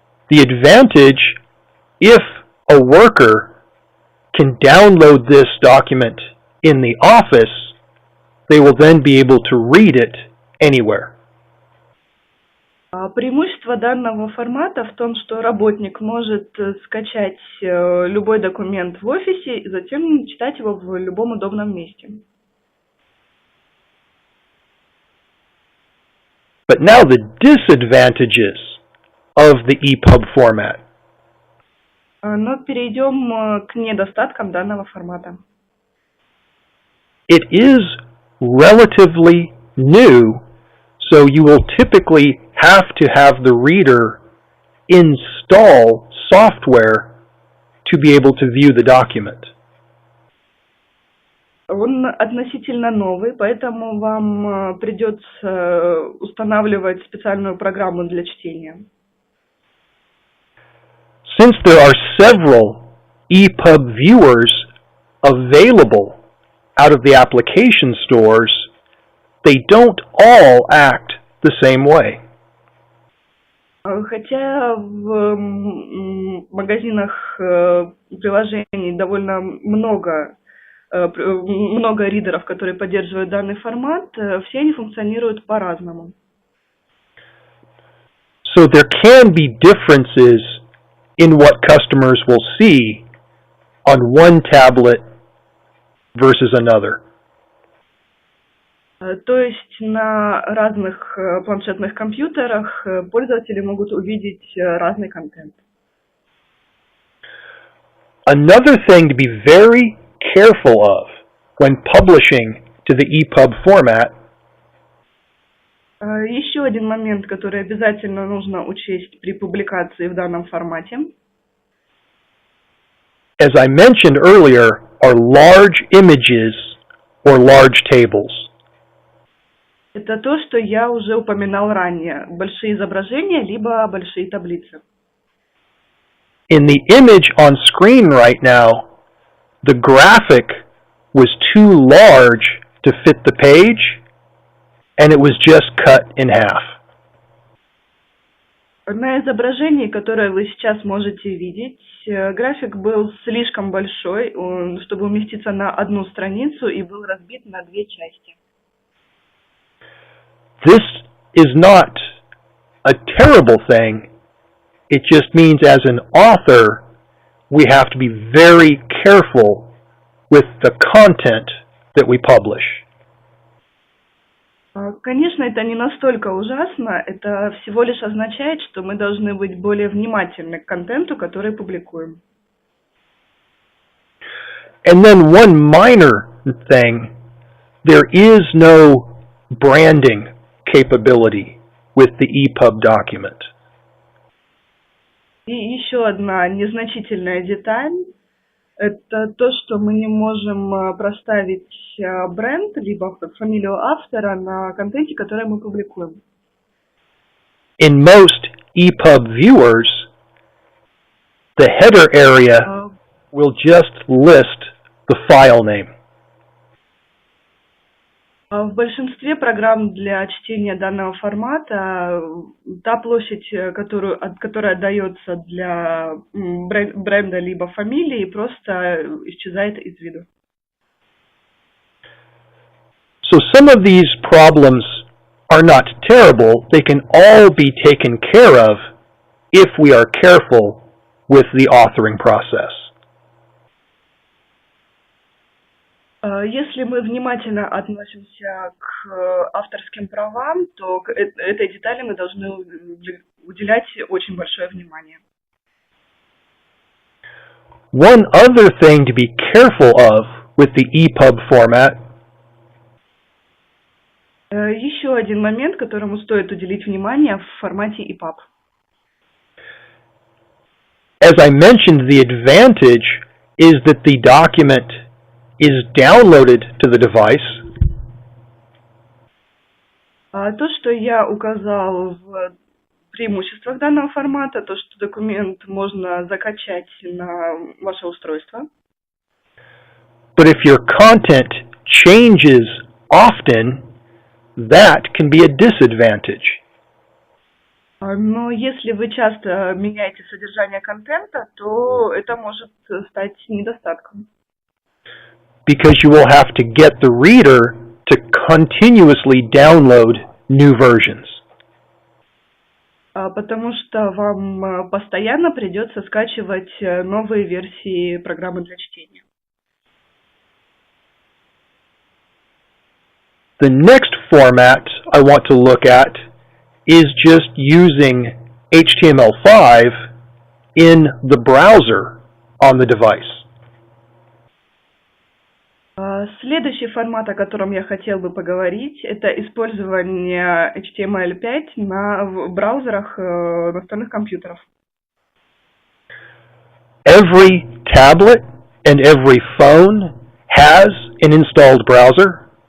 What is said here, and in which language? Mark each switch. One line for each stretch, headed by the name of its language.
English: The advantage, if a worker can download this document in the office, they will then be able to read it anywhere.
Russian: Преимущество данного формата в том, что работник может скачать любой документ в офисе и затем читать его в любом удобном месте.
English: But now the disadvantages of the EPUB format.
Russian: Но перейдем к недостаткам данного формата.
English: It is relatively new, so you will typically have to have the reader install software to be able to view the document.
Russian: Он относительно новый, поэтому вам придется устанавливать специальную программу для чтения.
English: Since there are several EPUB viewers available out of the application stores, they don't all act the same way.
Russian: Хотя в магазинах приложений довольно много ридеров, которые поддерживают данный формат, все они функционируют по-разному.
English: So there can be differences in what customers will see on one tablet versus another.
Russian: То есть на разных планшетных компьютерах пользователи могут увидеть разный контент.
English: Another thing to be very careful of when publishing to the EPUB format
Russian: Еще один момент, который обязательно нужно учесть при публикации в данном формате.
English: As I mentioned earlier, are large images or large tables.
Russian: Это то, что я уже упоминал ранее. Большие изображения, либо большие таблицы.
English: In the image on screen right now, the graphic was too large to fit the page, and it was just cut in half.
Russian: На изображении, которое вы сейчас можете видеть, график был слишком большой, чтобы уместиться на одну страницу, и был разбит на две части.
English: This is not a terrible thing. It just means as an author, we have to be very careful with the content that we publish.
Russian: Конечно, это не настолько ужасно, это всего лишь означает, что мы должны быть более внимательны к контенту, который публикуем.
English: And then one minor thing, there is no branding capability with the EPUB document.
Russian: И еще одна незначительная деталь. Это то, что мы не можем проставить бренд, либо фамилию автора на контенте, который мы публикуем.
English: In most EPUB viewers, the header area will just list the file name.
Russian: В большинстве программ для чтения данного формата та площадь, которая отдается для бренда либо фамилии, просто исчезает из виду.
English: So some of these problems are not terrible. They can all be taken care of if we are careful with the authoring process.
Russian: Если мы внимательно относимся к авторским правам, то к этой детали мы должны уделять очень большое внимание.
English: One other thing to be careful of with the EPUB format
Russian: Еще один момент, которому стоит уделить внимание в формате EPUB.
English: As I mentioned, the advantage is that the document is downloaded to the device.
Russian: То, что я указал в преимуществах данного формата, то, что документ можно закачать на ваше устройство.
English: But if your content changes often, that can be a disadvantage.
Russian: Но если вы часто меняете содержание контента, то это может стать недостатком.
English: Because you will have to get the reader to continuously download new versions.
Russian: Потому что вам постоянно придется скачивать новые версии программы для чтения.
English: The next format I want to look at is just using HTML5 in the browser on the device.
Russian: Следующий формат, о котором я хотел бы поговорить, это использование HTML5 в браузерах настольных компьютеров.
English: Every tablet and every phone has an installed browser.